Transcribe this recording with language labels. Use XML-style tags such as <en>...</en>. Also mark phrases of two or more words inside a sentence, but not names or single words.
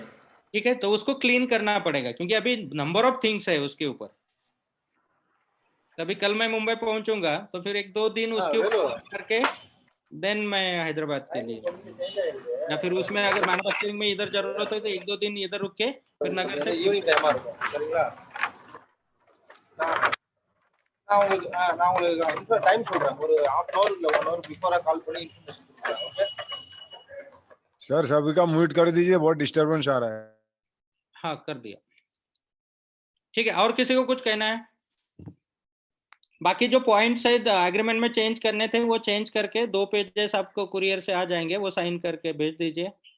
<hi>ठीक है, तो उसको क्लीन करना पड़ेगा क्योंकि अभी</hi> <en>number of things</en> <hi>है उसके ऊपर. अभी कल मैं मुंबई पहुंचूंगा तो फिर 1-2 दिन उसके ऊपर करके देन मैं हैदराबाद के लिए, या फिर उसमें अगर मैन्युफैक्चरिंग में इधर जरूरत है तो 1-2 दिन इधर रुक के फिर नगर से</hi> <ta>நான் உங்களுக்கு டைம் சொல்றேன், ஒரு</ta> <en>half an hour</en> <ta>இல்ல 1 hour பிஃபோரா கால் பண்ணி இன்ஃபர்மேஷன் கொடுக்குறேன்.</ta> <hi>ओके सर सभी का म्यूट कर दीजिए, बहुत डिस्टरबेंस आ रहा है. हाँ कर दिया. ठीक है, और किसी को कुछ कहना है? बाकी जो पॉइंट्स है एग्रीमेंट में चेंज करने थे वो चेंज करके 2 पेजेस आपको कुरियर से आ जाएंगे, वो साइन करके भेज दीजिए.</hi>